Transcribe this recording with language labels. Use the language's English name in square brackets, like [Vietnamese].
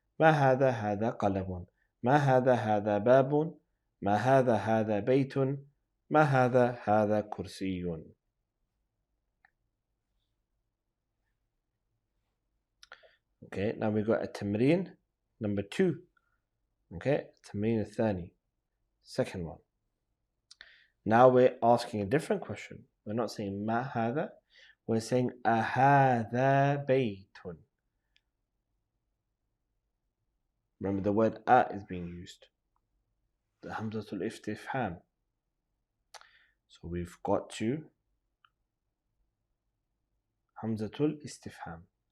[Arabic] ما هذا؟ هذا قلم. ما هذا؟ هذا باب. ما هذا؟ هذا بيت. ما هذا؟ هذا كرسي. [English] Okay, now we got a تمرين number 2. [Arabic] Okay, التمرين الثاني. [English] Second one. Now we're asking a different question. We're not saying [Arabic] ما هذا. [English] We're saying [Arabic] أهذا بيت. [English] Remember the word is being used. The hamzatul istifham. So we've got to hamzatul istifham.